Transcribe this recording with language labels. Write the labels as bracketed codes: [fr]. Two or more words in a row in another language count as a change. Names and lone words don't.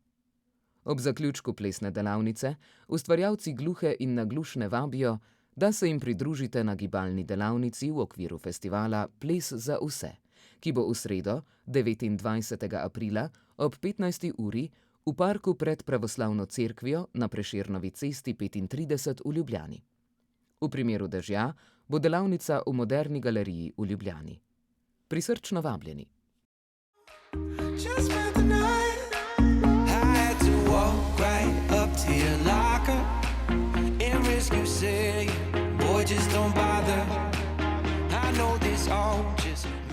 [sl] Ob zaključku plesne delavnice ustvarjalci gluhe in naglušne vabijo, da se jim pridružite na gibalni delavnici v okviru festivala Ples za vse, ki bo v sredo, 29. aprila ob 15. uri v parku pred pravoslavno cerkvijo na Prešernovi cesti 35 v Ljubljani. V primeru dežja bo delavnica v Moderni galeriji v Ljubljani. Prisrčno vabljeni. [en] You say, boy, just don't bother. I know this all just